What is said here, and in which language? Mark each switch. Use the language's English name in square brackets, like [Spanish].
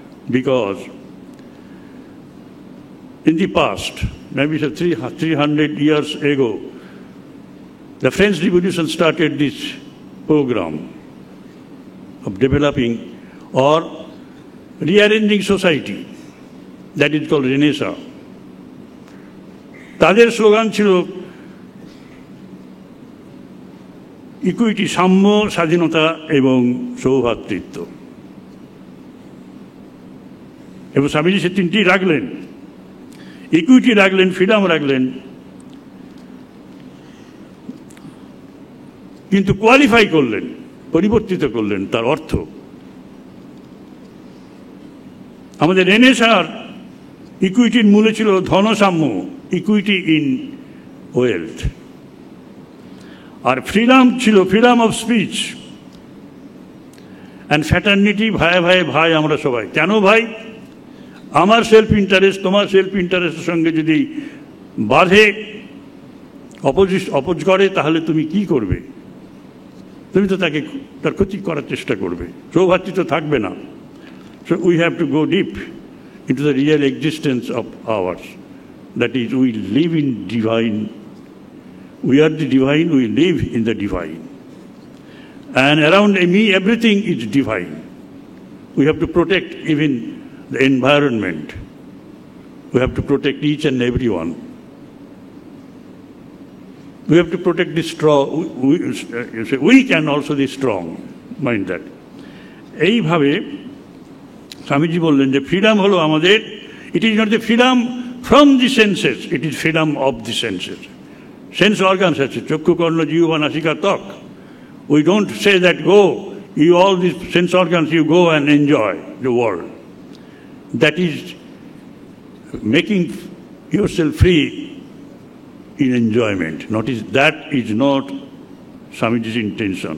[English] Because in the past, maybe 300 years ago, the French Revolution started this program of developing or rearranging society. That is called Renaissance. [Bangla] তাদের slogan ছিল equity, সাম্য, স্বাধীনতা এবং সৌভ্রাতৃত্ব। এবং স্বামীজি সে তিনটি রাখলেন, ইকুইটি রাখলেন, ফ্রিডম রাখলেন, কিন্তু কোয়ালিফাই করলেন, পরিবর্তিত করলেন তার অর্থ। আমাদের রেনেসাঁর ইকুইটির মূলে ছিল ধনসাম্য, equity in wealth. আর freedom ছিল freedom of speech and fraternity, ভাই ভাই ভাই আমরা সবাই। কেন ভাই? আমার সেলফ ইন্টারেস্ট তোমার সেলফ ইন্টারেস্টের সঙ্গে যদি বাধে, অপোজ করে, তাহলে তুমি কি করবে? তুমি তো তাকে তার ক্ষতি করার চেষ্টা করবে, সৌভাতৃত্ব থাকবে না। [English] So we have to go deep into the real existence of ours. That is, we live in divine. We are the divine, we live in the divine. And around me, everything is divine. We have to protect even the environment. We have to protect each and everyone. We have to protect the strong. We can also be strong. Mind that. [Bangla] এইভাবে স্বামীজি বললেন যে freedom হলো আমাদের, [English] It is not the freedom from the senses, it is freedom of the senses. [Bangla] Sense organs আছে, চক্ষু, কর্ণ, জিহ্বা, নাসিকা, ত্বক। [English] We don't say that go, you all this sense organs, you go and enjoy the world. That is making yourself free in enjoyment. That is not Swamiji's intention.